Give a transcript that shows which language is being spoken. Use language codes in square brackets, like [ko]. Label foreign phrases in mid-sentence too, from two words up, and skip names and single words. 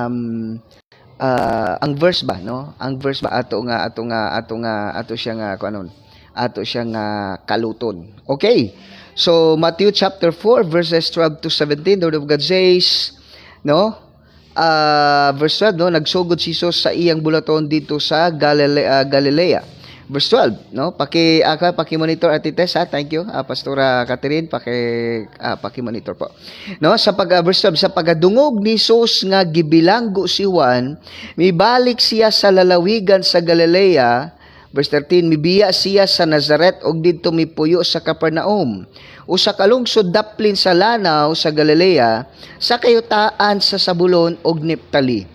[ceb] ang verse ba, no, ang verse ba ato siya nga kuanon, ato siya nga kaluton. [en] Okay, so Matthew chapter 4 verses 12 to 17, the word of God says, no, verse 12, [ceb] no, nagsugod si Jesus sa iyang bulaton dito sa Galilea. Verse 12, no, paki-monitor Ate Tess, ha? [en] Thank you, [ceb] Pastora Catherine, paki-monitor po, no, sa verse 12, sa pagadungog ni Jesus nga gibilanggo si Juan, mibalik siya sa lalawigan sa Galilea. Verse 13, mibiya siya sa Nazaret og didto mipuyo sa Capernaum, usa ka lungsod daplin sa lanaw sa Galilea, sa kayutaan sa Zabulon og Neptali.